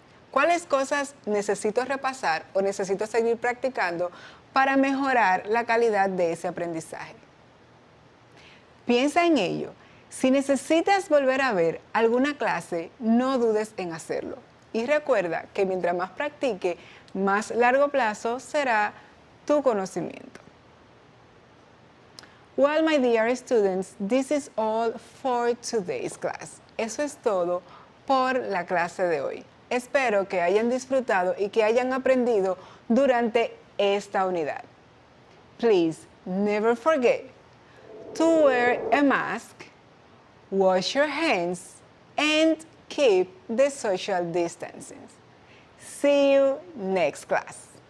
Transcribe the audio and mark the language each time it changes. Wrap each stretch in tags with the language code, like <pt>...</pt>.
<es>¿Cuáles cosas necesito repasar o necesito seguir practicando para mejorar la calidad de ese aprendizaje? Piensa en ello. Si necesitas volver a ver alguna clase, no dudes en hacerlo. Y recuerda que mientras más practique, más largo plazo será tu conocimiento.</es> <en>Well, my dear students, this is all for today's class.</en> <es>Eso es todo por la clase de hoy. Espero que hayan disfrutado y que hayan aprendido durante esta unidad.</es> <en>Please never forget to wear a mask, wash your hands, and keep the social distancing. See you next class.</en>